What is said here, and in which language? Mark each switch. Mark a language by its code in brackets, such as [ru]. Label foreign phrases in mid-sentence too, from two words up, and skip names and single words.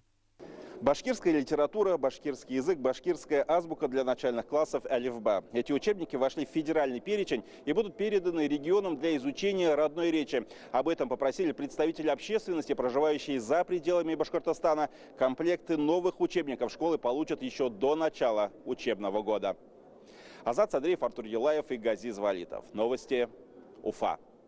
[ru] Башкирская литература, башкирский язык, башкирская азбука для начальных классов алифба. Эти учебники вошли в федеральный перечень и будут переданы регионам для изучения родной речи. Об этом попросили представители общественности, проживающие за пределами Башкортостана. Комплекты новых учебников школы получат еще до начала учебного года. Азат Садриев, Артур Юлаев и Газиз Валитов. Новости Уфа.